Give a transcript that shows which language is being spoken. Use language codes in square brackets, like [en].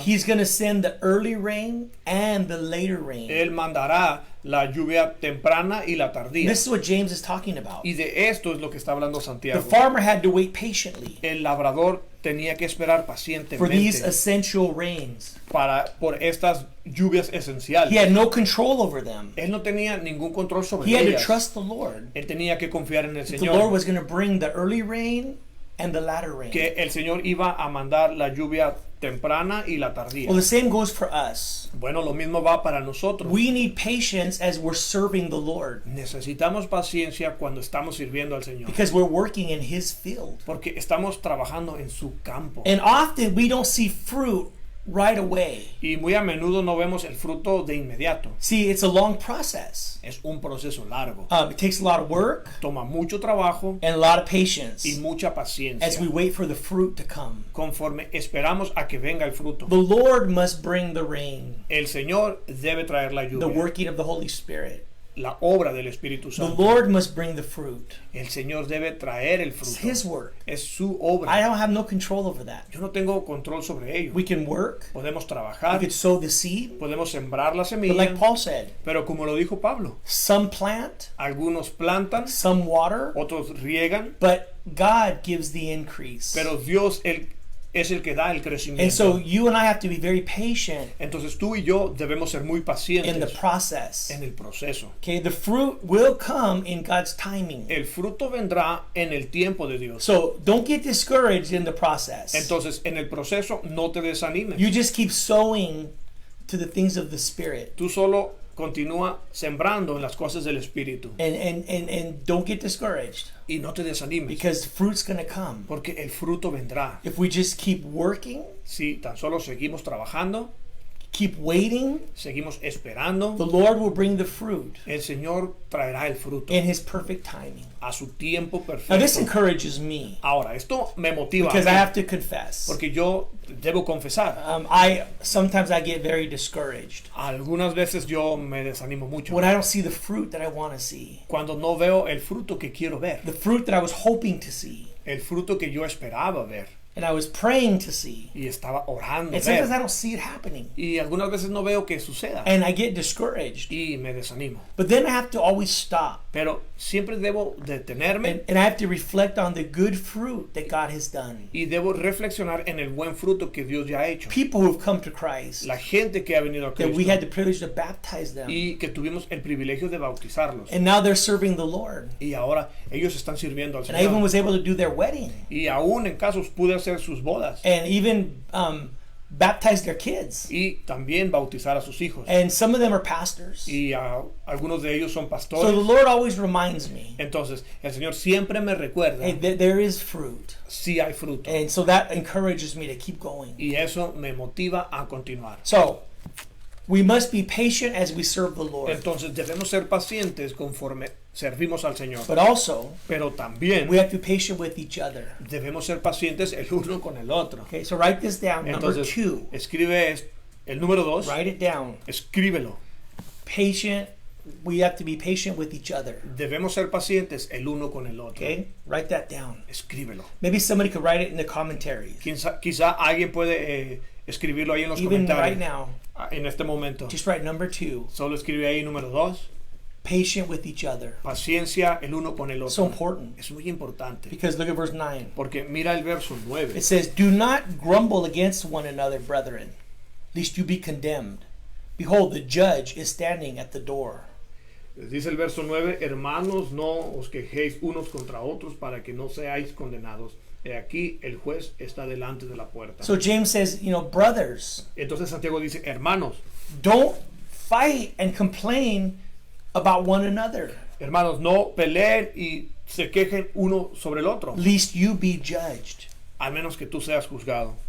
[en] he's going to send the early rain and the later rain. [es] Él mandará la lluvia temprana y la tardía. [en] This is what James is talking about. [es] Y de esto es lo que está hablando [en] The [es] Santiago. [en] farmer had to wait patiently [es] El labrador tenía que esperar [en] for these [es] pacientemente [en] essential rains. [es] por estas lluvias esenciales. [en] He had no control over them. [es] Él no tenía ningún control sobre [en] He had to [es] ellas. [en] trust the Lord. [es] Él tenía que confiar en el [en] The Lord [es] Señor. [en] was going to bring the early rain and the latter rain. [es] Que el Señor iba a mandar la lluvia temprana y la tardía. [en] Well, the same goes for us. [es] Bueno, lo mismo va para nosotros. [en] We need patience as we're serving the Lord [es] Necesitamos paciencia cuando estamos sirviendo al Señor. [en] because we're working in his field. [es] Porque estamos trabajando en su campo. [en] And often we don't see fruit right away. [es] Y muy a menudo no vemos el fruto de inmediato. [en] See, it's a long process. [es] Es un proceso largo. [en] It takes a lot of work [es] Toma mucho trabajo [en] and a lot of patience [es] y mucha [en] as [es] paciencia. [en] we wait for the fruit to come. [es] Conforme esperamos a que venga el fruto. [en] The Lord must bring the rain, [es] El Señor debe traer la [en] the [es] lluvia. [en] working of the Holy Spirit. [es] La obra del Espíritu [en] The [es] Santo. [en] Lord must bring the fruit. [es] El Señor debe traer el [en] It's [es] fruto. [en] his work. [es] Es su [en] I [es] obra. [en] don't have no control over that. [es] Yo no tengo control sobre ello. [en] We can work, [es] Podemos [en] we [es] trabajar, [en] could sow the seed, [es] podemos sembrar la [en] but like [es] semilla, [en] Paul said, [es] pero como lo dijo Pablo, [en] some plant, [es] algunos plantan, [en] some water, [es] otros riegan, [en] but God gives the increase. [es] pero Dios, es el que da el [en] And [es] crecimiento. [en] so you and I have to be very patient [es] Entonces tú y yo debemos ser muy [en] in the [es] pacientes [en] process. [es] en el proceso. [en] Okay, the fruit will come in God's timing. [es] El fruto vendrá en el tiempo de Dios. [en] So don't get discouraged in the process. [es] Entonces en el proceso no te desanimes. [en] You just keep sowing to the things of the Spirit. [es] Tú solo continúa sembrando en las cosas del Espíritu [en] And don't get discouraged [es] y no te desanimes, [en] because fruit's going to come. [es] porque el fruto vendrá. [en] If we just keep working, [es] Si tan solo seguimos trabajando, [en] keep waiting, [es] seguimos esperando, [en] the Lord will bring the fruit [es] el Señor traerá el fruto [en] in His perfect timing. [es] a su tiempo [en] Now this [es] perfecto. [en] encourages me [es] Ahora, esto me motiva a [en] because I [es] mí, [en] have to confess. [es] porque yo debo confesar, [en] Sometimes I get very discouraged [es] algunas veces yo me desanimo mucho [en] when I don't see the fruit that I want to see, [es] cuando no veo el fruto que quiero ver, [en] the fruit that I was hoping to see, [es] el fruto que yo esperaba ver [en] and I was praying to see. [es] y estaba orando [en] And sometimes I [es] ver, [en] don't see it happening, [es] y algunas veces no veo que suceda [en] and I get discouraged. [es] y me desanimo. [en] But then I have to always stop, [es] Pero siempre debo detenerme [en] and I have to reflect on the good fruit that God has done. [es] y debo reflexionar en el buen fruto que Dios ya ha hecho. [en] People who have come to Christ, [es] La gente que ha venido a [en] that we [es] Cristo [en] had the privilege to baptize them, [es] y que tuvimos el privilegio de bautizarlos. [en] and now they're serving the Lord. [es] Y ahora ellos están sirviendo al [en] And I even [es] Señor. [en] was able to do their wedding, [es] Y aún en casos pude hacer sus bodas [en] and even baptize their kids. [es] y también bautizar a sus hijos. [en] And some of them are pastors. [es] Y algunos de ellos son [en] So the [es] pastores. [en] Lord always reminds me, [es] Entonces el Señor siempre me recuerda [en] hey, there is fruit. [es] si hay fruto. [en] And so that encourages me to keep going. [es] Y eso me motiva a continuar. [en] So we must be patient as we serve the Lord. [es] Entonces debemos ser pacientes conforme servimos al Señor. [en] But also, [es] Pero también [en] we have to be patient with each other. [es] debemos ser pacientes el uno con el otro. [en] Okay, so write this down. Number [es] Entonces, [en] 2. [es] escribe el número 2, [en] Write it down. [es] escríbelo. [en] Patient. We have to be patient with each other. [es] Debemos ser pacientes el uno con el otro. [en] Okay? Write that down. [es] Escríbelo. [en] Maybe somebody could write it in the commentaries. [es] Quizá alguien puede escribirlo ahí en los [en] Even [es] comentarios. [en] right now, [es] En este momento. [en] just write number 2. [es] Solo escribe ahí número 2. [en] Patient with each other. [es] Paciencia el uno con el [en] So [es] otro. [en] important. [es] Es muy importante. [en] Because look at verse 9. [es] Porque mira el verso 9. [en] It says, "Do not grumble against one another, brethren, lest you be condemned. Behold, the judge is standing at the door." [es] Dice el verso 9, hermanos, no os quejéis unos contra otros para que no seáis condenados. He aquí el juez está delante de la puerta. [en] So James says, brothers, [es] Entonces Santiago dice, hermanos, [en] don't fight and complain about one another, [es] hermanos, no peleen y se quejen uno sobre el otro, [en] lest you be judged. [es] al menos que tú seas juzgado.